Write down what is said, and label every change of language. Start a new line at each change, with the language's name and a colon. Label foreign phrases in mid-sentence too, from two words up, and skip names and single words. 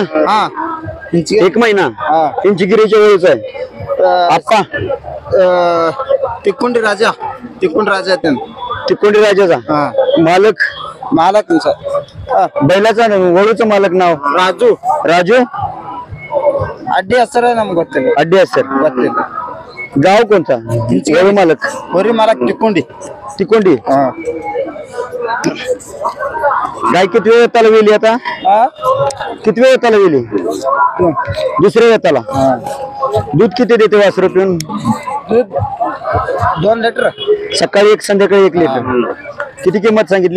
Marathi: एक महिना इंचगिरीच्या वेळेच आहे. आप्पा तिकुंडी राजा तिकोंडी राजाचा मालक बैलाचा वळूचं मालक नाव राजू
Kannada: ಅಡ್ಡಿ ಹೆಸರ ನಮ್ಗೆ ಗೊತ್ತಿಲ್ಲ.
Marathi: अड्डी सर. गाव कोणता? वळू मालक
Kannada: ಹೊರಿ ಮಾಲಕ್ ತಿಕ್ಕೊಂಡಿ.
Marathi: तिकोंडी. गाय किती वेळ त्याला वेली आता? किती वेळ त्याला वेली? दुसऱ्या वेताला. दूध किती देते वासरू पिऊन? 2 लिटर. सकाळी 1 संध्याकाळी 1 लिटर. किती किंमत सांगितली?